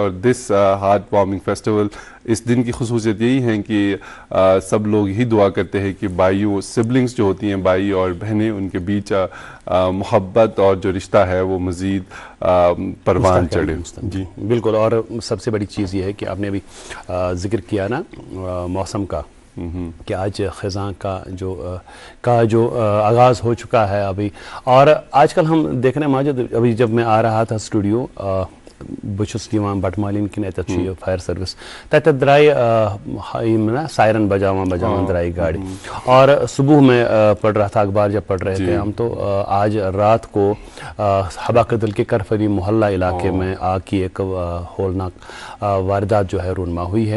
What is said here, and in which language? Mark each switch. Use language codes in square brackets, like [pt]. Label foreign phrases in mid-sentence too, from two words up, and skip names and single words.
[ur] और [en] this heart warming festival, [ur] اس دن کی خصوصیت یہی ہے کہ سب لوگ ہی دعا کرتے ہیں کہ بھائیوں، سبلنگز جو ہوتی ہیں، بھائی اور بہنیں، ان کے بیچ محبت اور جو رشتہ ہے وہ مزید پروان چڑھے. جی بالکل. اور سب سے بڑی چیز یہ ہے کہ آپ نے ابھی ذکر کیا نا موسم کا، کہ آج خزاں کا جو آغاز ہو چکا ہے ابھی. اور آج کل ہم دیکھ رہے ہیں ماجد، ابھی جب میں آ رہا تھا اسٹوڈیو, [ks] बचुस दिवान बटमालिन की नतची [en] fire service [ks] तत द्राई सायरन बजावन द्राई गाड़ी। [ur] اور صبح میں پڑھ رہا تھا اخبار، جب پڑھ رہے تھے ہم، تو آج رات کو حبہ کدل کے کرفری محلہ علاقے میں آگ کی ایک ہولناک واردات جو ہے رونما ہوئی ہے.